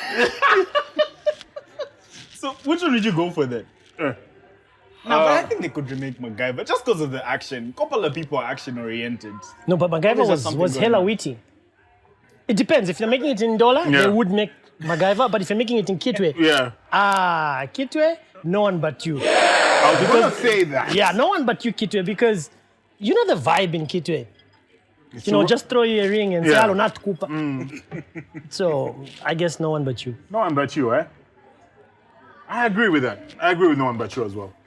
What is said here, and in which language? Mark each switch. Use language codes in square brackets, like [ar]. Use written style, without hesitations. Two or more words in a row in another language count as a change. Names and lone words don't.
[en] So, which one would you go for then? Uh, No, but I think they could remake MacGyver just because of the action. Couple of people are action-oriented. No, but MacGyver Always has was, something was going hella on. witty. It depends. If you're making it in dollar, Yeah. they would make MacGyver. But if you're making it in Kitwe, yeah. Kitwe, no one but you. I was going to say that. Yeah, no one but you, Kitwe, because you know the vibe in Kitwe. You know, just throw you a ring and say, Yeah. "Hello, not Cooper." So I guess no one but you. No one but you, eh? I agree with that. I agree with no one but you as well.